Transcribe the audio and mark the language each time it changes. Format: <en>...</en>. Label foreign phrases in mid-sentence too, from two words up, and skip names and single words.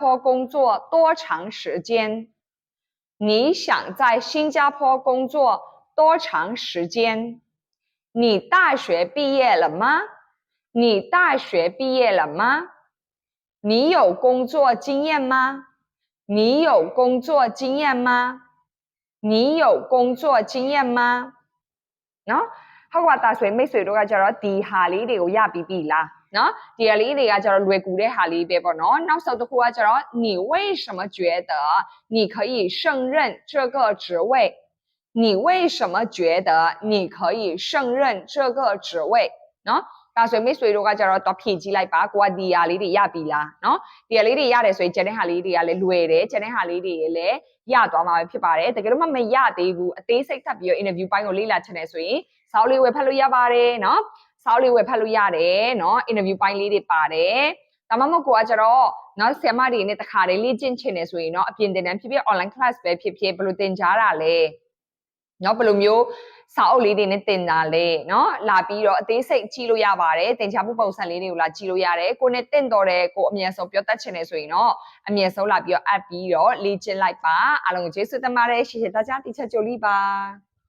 <zh>工作多长时间你想在新加坡工作多长时间你大学毕业了吗你大学毕业了吗你有工作经验吗你有工作经验吗你有工作经验吗</zh> <my>နော်ဟုတ်ကဲ့ဒါဆိုရင်မိတ်ဆွေတို့ကကြတော့ဒီဟာလေးတွေကိုရပြီးပြီလားနော်ဒီဟာလေးတွေကကြတော့လွယ်ကူတဲ့ဟာလေးပဲပေါ့နော်နောက်ဆုံးတစ်ခုကကြတော့</my> <zh>你为什么觉得你可以胜任这个职位你为什么觉得你可以胜任这个职位</zh> <my>နော်ဒါဆိုရင်မိတ်ဆွေတို့ကကြတော့တော့ဖြည့်ကြည့်လိုက်ပါကိုကဒီဟာလေးတွေရပြီလားနော်ဒီဟာလေးတွေရတယ်ဆိုရင်ကျန်တဲ့ဟာလေးတွေက လည်းလွယ်တယ်ကျန်တဲ့ဟာလေးတွေလည်းရသွားမှာပဲဖြစ်ပါတယ်တကယ်လို့မရသေးဘူးအသေးစိတ်ထပ်ပြီးတော့ interview ပိုင်းကိုလေ့လာချင်တယ်ဆိုရင်စောင်းလေးဝ ယ်ဖတ်လို့ရပါတယ်နော်စောင်းလေးဝယ်ဖတ်လို့ရတယ်နော် interview ပိုင်းလေးတွေပါတယ်ဒါမှမဟုတ်ကိုကကြတော့နော်ဆရာမတွေနဲ့တခါတည်းလေ့ကျင့်ချင်တယ်ဆိုရင်တော့အပြင်သင်တန်းဖြစ်ဖြစ်</my> <en>online class</en> <my>ပဲဖြစ်ဖြစ်ဘယ်လိုသင်ကြားတာလဲနော်ဘယ်လိုမျိုးစာအုပ်လေးတွေနဲ့တင်တာလဲနော်လာပြီးတော့အသေးစိတ်ကြည့်လို့ရပါတယ်သင်ကြားမှုပုံစံလေးတွေကိုလာကြည့်လို့ရတယ်ကိုနဲ့တင့်တော်တယ်ကိုအမြဲဆုံးပြောတတ်ချင်တယ်ဆိုရင်တော့အမြဲဆုံးလာပြီးတော့အပ်ပြီးတော့လေ့ကျင့်လိုက်ပါအားလုံးကိုကျေးဇူးတင်ပါတယ်</my> <zh>谢谢大家teacher 九力吧</zh>